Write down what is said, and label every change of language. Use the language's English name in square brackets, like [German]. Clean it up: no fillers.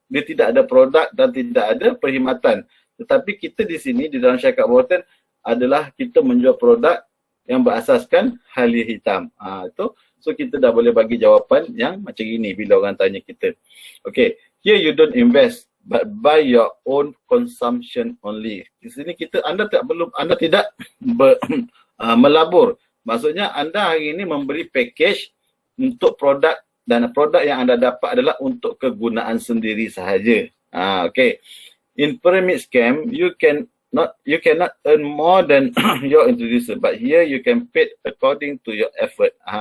[Malay] Dia tidak ada produk dan tidak ada perkhidmatan. Tetapi kita di sini di dalam syarikat bawatan adalah kita menjual produk yang berasaskan halia hitam. Itu. So kita dah boleh bagi jawapan yang macam ini bila orang tanya kita. [English] Okay, here you don't invest but buy your own consumption only. [Malay] Di sini anda tidak melabur. Maksudnya anda hari ini memberi package untuk produk dan produk yang anda dapat adalah untuk kegunaan sendiri sahaja. Okay. [English] In pyramid scam, you cannot earn more than your introducer, but here you can pay according to your effort.